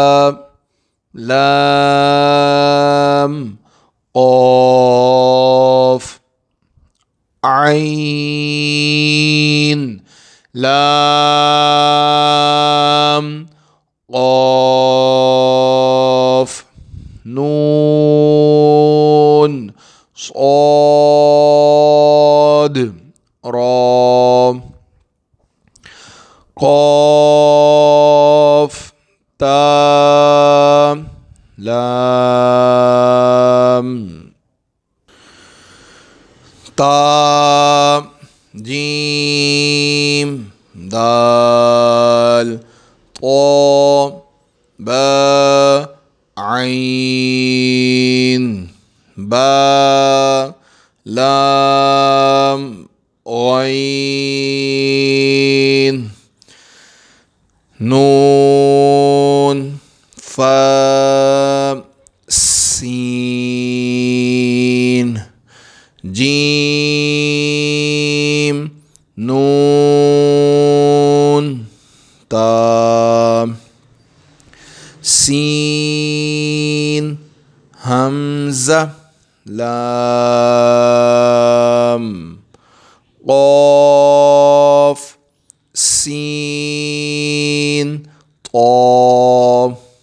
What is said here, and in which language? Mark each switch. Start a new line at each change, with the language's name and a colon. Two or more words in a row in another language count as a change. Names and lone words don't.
Arabic: لام قاف عين لام قاف نون صاد را قاف تا لام تا جيم دال طا با عين با لام غين نون فا سين جيم نون تا سين همزة لام قاف سين طا